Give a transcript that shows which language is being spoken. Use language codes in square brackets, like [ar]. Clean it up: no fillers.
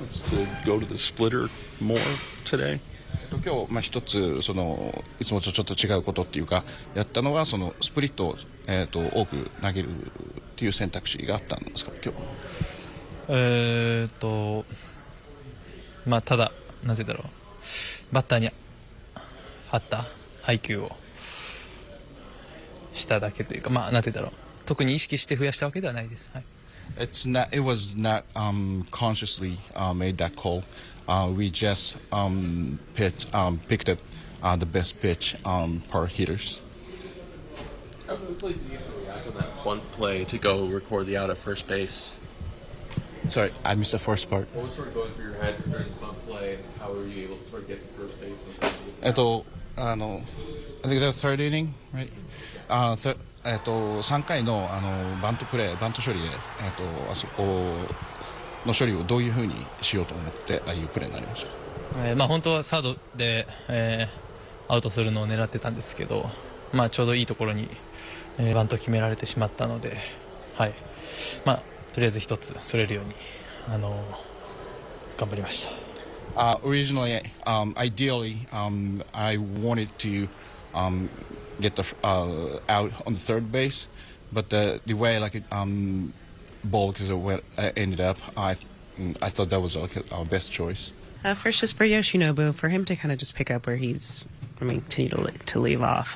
[en] To go to the splitter more today? [ja] 今日一つそのいつもとちょっと違うことっていうかやったのはそのスプリットを多く投げるっていう選択肢があったんですか今日。ただなんて言うんだろう、バッターに合った配球をしただけというか、なんて言うんだろう、特に意識して増やしたわけではないです。はい。 [en] It was not consciously made that call. We just picked up the best pitch per hitters. How quickly did you react on that bunt play to go record the out at first base? Sorry, I missed the first part. What was sort of going through your head during the bunt play? How were you able to sort of get to first base? I think the third inning, right? [ja] 3回のバントプレー、バント処理であそこの処理をどういうふうにしようと思ってああいうプレーになりました。本当はサードで、アウトするのを狙ってたんですけど、ちょうどいいところに、バントを決められてしまったので、はい、とりあえず一つ取れるように頑張りました。 [en] Originally, ideally, I wanted to get the out on the third base, but the way like ball because it ended up, I thought that was our best choice. First, just for Yoshinobu, for him to kind of just pick up where he's, continue to leave off.